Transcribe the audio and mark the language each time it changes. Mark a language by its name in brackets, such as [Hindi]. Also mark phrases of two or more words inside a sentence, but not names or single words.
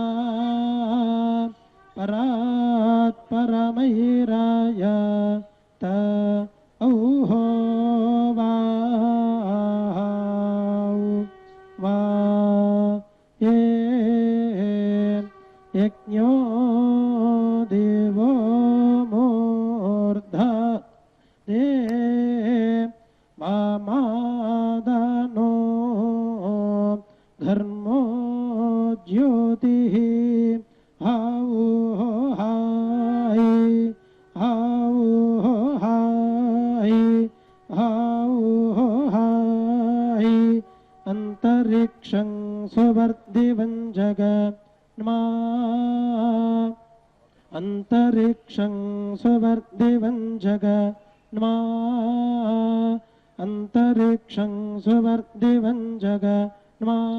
[Sanskrit] परात् परमैराय ता औहो वा वा ये यज्ञो देवो मूर्धा दे मामादनो धर्मो ज्योतिः हाउ हाय हाउ हाय हाउ हाय अंतरिक्षं सुवर्धिवं जगन्मा अंतरिक्षं सुवर्धिवं जगन्मा अंतरिक्षं सुवर्धिवं जगन्मा